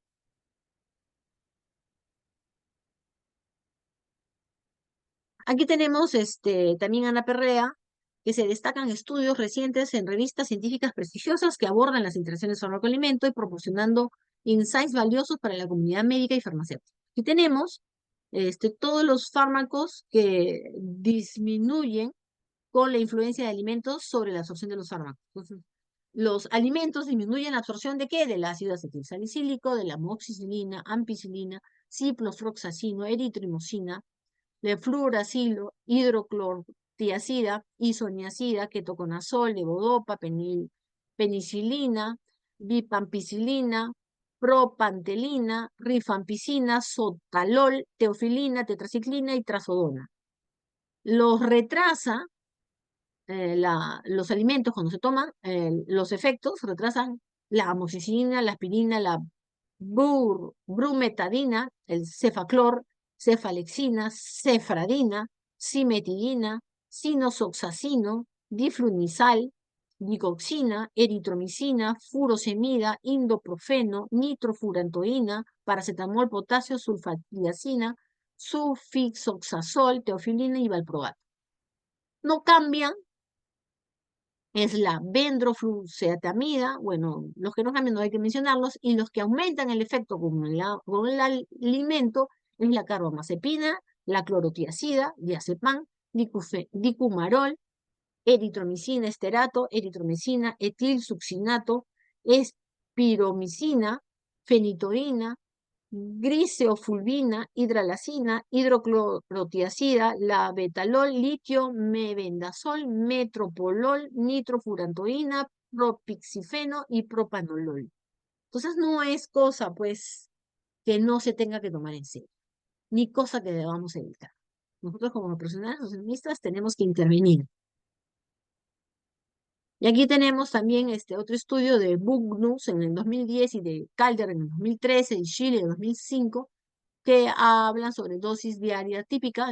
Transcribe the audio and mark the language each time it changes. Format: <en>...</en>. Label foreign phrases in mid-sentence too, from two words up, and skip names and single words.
<es>Aquí tenemos también Ana Perrea, que se destacan estudios recientes en revistas científicas prestigiosas que abordan las interacciones fármaco-alimento y proporcionando insights valiosos para la comunidad médica y farmacéutica. Aquí tenemos todos los fármacos que disminuyen con la influencia de alimentos sobre la absorción de los fármacos. Entonces, los alimentos disminuyen la absorción ¿de qué? Del ácido acetilsalicílico, de la amoxicilina, ampicilina, ciprofloxacino, eritromicina, lefluoracilo, hidroclorotiazida, isoniazida, ketoconazol, levodopa, penicilina, bipampicilina, propantelina, rifampicina, sotalol, teofilina, tetraciclina y trazodona. Los retrasa, los alimentos cuando se toman, los efectos retrasan la amoxicilina, la aspirina, la brumetadina, el cefaclor, cefalexina, cefradina, cimetidina, sinosoxacino, diflunisal, digoxina, eritromicina, furosemida, indoprofeno, nitrofurantoína, paracetamol, potasio, sulfatiazina, sulfixoxazol, teofilina y valproato. No cambian, es la bendroflucetamida, bueno, los que no cambian no hay que mencionarlos, y los que aumentan el efecto con el alimento es la carbamazepina, la clorotiazida, diazepam, dicumarol, eritromicina, esterato, eritromicina, etilsuccinato, espiromicina, fenitorina, griseofulvina, hidralacina, hidroclorotiazida, la betalol, litio, mebendazol, metropolol, nitrofurantoína, propixifeno y propanolol. Entonces no es cosa, pues, que no se tenga que tomar en serio, ni cosa que debamos evitar. Nosotros como profesionales nutricionistas tenemos que intervenir. Y aquí tenemos también este otro estudio de Bugnus en el 2010 y de Calder en el 2013 y Chile en el 2005, que hablan sobre dosis diaria típica.</es>